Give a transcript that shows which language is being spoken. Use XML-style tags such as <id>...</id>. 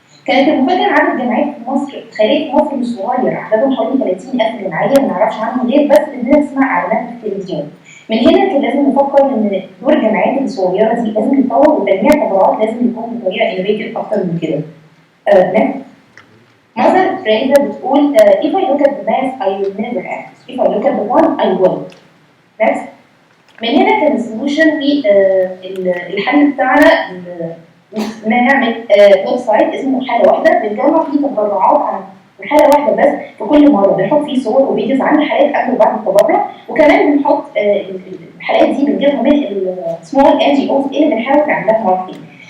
<ar>كانت المفاجأة عدد الجامعات في مصر، خارج مصر مش صغير، عددهم حوالي 30,000 جمعية ما نعرفش عنهم غير بس إننا نسمع إعلانات في التلفزيون. من هنا كان لازم نفكر إن دور الجامعات الصغيرة دي لازم يتطور وتجميع التبرعات لازم يكون بطريقة innovative أكتر من كده.</ar> <en>Mother Teresa</en> <ar>بتقول</ar> <en>if I look at the mass I will never act, if I look at the one I will. Next.</en> <ar>من هنا كان السولوشن في الحل بتاعنا ان نعمل ويب سايت اسمه حاله واحده بنجمع فيه تبرعات عن حاله واحده بس في كل مره، بنحط فيه صور وفيديوز عن الحالات قبل وبعد التبرع، وكمان بنحط الحالات دي بنجيبها من السمول NGOs اللي بنحاول نعمل لها ماركتنج.</ar>